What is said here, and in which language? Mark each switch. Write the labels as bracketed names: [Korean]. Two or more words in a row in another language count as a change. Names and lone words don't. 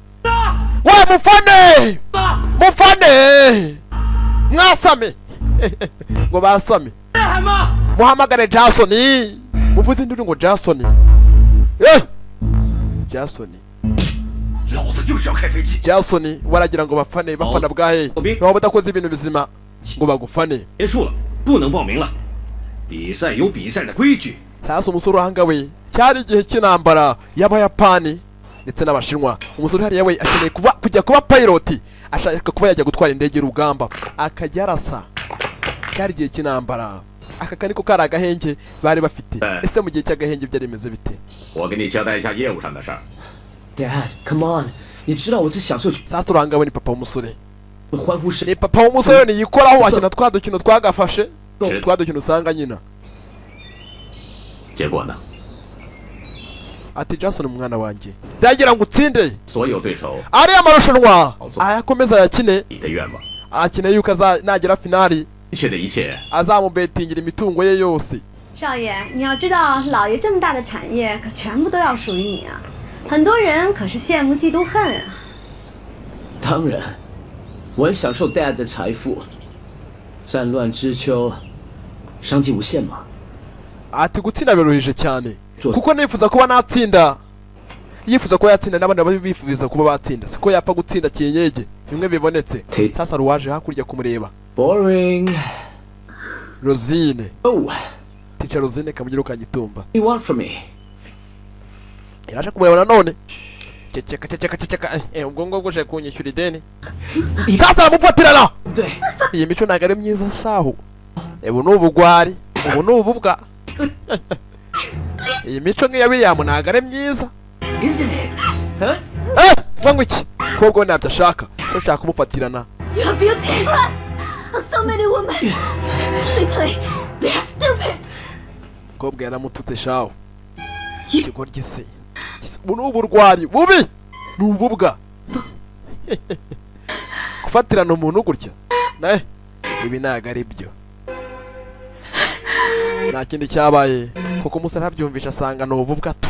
[Kinyarwanda] We mufane mwasame ngo basame muhamagare Jason, muvuze induru ngo Jason, Jason Jason waragira ngo bafane bafana bwahe baba badakoze ibintu bizima ngo bagufane. [Chinese] 结束了，不能报名了。比赛有比赛的规矩。 [Kinyarwanda] Sasa umusore uhanga we cyari igihe cy'intambara y'Abayapani ndetse n'Abashinwa. Umusore hariya we akeneye kujya kuba pilot, ashaka kuba yajya gutwara indege y'urugamba akajya arasa. Cyari igihe cy'intambara, aka kaniko kari agahenge bari bafite. Ese mu gihe cy'agahenge byari bimeze bite? [Chinese] 我给你交代一下业务上的事儿。 [English] Dad, come on， [Chinese] 你知道我只享受 [Kinyarwanda] Sasa uranga we ni papa w'umusore. [Chinese] 欢呼声。 [Kinyarwanda] Ni papa w'umusore niyikoraho akina twa dukino twagafashe, twa dukino usanga nyina. [Chinese] 结果呢？ [Kinyarwanda] Ati Jason umwana wanjye ndagira ngo utsinde [Chinese] 所有对手 [Kinyarwanda] ari amarushanwa ayakomeza yakine [Chinese] 你的愿望， [Kinyarwanda] akine yuko nagera finali [Chinese] 一切的一切， [Kinyarwanda] azamubetingira imitungo ye yose. [Chinese] 少爷，你要知道，老爷这么大的产业，可全部都要属于你啊！很多人可是羡慕嫉妒恨啊。当然，我很享受 Dad 的财富。战乱之秋，商机无限嘛。 [Kinyarwanda] Ati gutsinda biruhije cyane kuko nifuza kuba natsinda, yifuza kuba yatsinda n'abandi baba bifuza kuba batsinda, siko yapfa gutsinda kiyenyege bimwe bibonetse. Sasa ruwaje hakurya kumureba. [English] Boring. Rosine. Oh. [Kinyarwanda] Teacher Rosine kamugira ukanyitumba. [English] You want from me? [Kinyarwanda] Iraje kumureba nanone. Ceceka. Ubwo ngo je kunyishyura ideni. Sasa aramufatirana. Iyi mico ntago ari myiza shaho. Ubu ni ubugwari, ubu ni ububwa. Iyi mico nk'iya William ntago ari myiza. Ngo iki? Kobwo ntabyo ashaka, so shaka kumufatirana. [English] You have beauty and pride on so many women. Simply, they are stupid. [Kinyarwanda] Kobwa yaramututse shaho. Ikigoryi se. Ubu ni uburwari bubi, ni ububwa. Gufatirana umuntu gutya, ibi ntago ari byo. Nta kindi cyabaye kuko umusore ntabyumvisha asanga ni ububwa tu.